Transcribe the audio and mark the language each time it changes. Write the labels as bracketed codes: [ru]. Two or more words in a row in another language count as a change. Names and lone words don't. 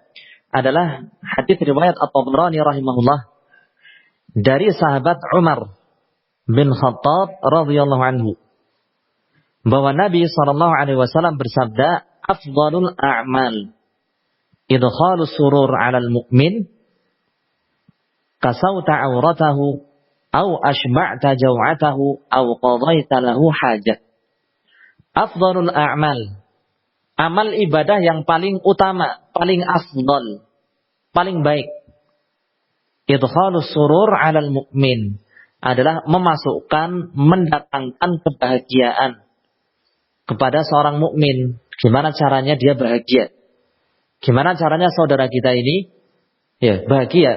[id] adalah hadis riwayat At-Tabrani rahimahullah dari sahabat Umar bin Khattab [ar] radhiyallahu anhu [id] bahwa Nabi [ar] صلى الله عليه وسلم [id] bersabda, [ar] "أفضل الأعمال إدخال السرور على المؤمن كسوت عورته أو أشبعت جوعته أو قضيت له حاجة." أفضل الأعمال, [id] amal ibadah yang paling utama, paling afdal, paling baik. [ar] إدخال السرور على المؤمن [id] adalah memasukkan, mendatangkan kebahagiaan kepada seorang mukmin. Gimana caranya dia bahagia? Gimana caranya saudara kita ini ya bahagia?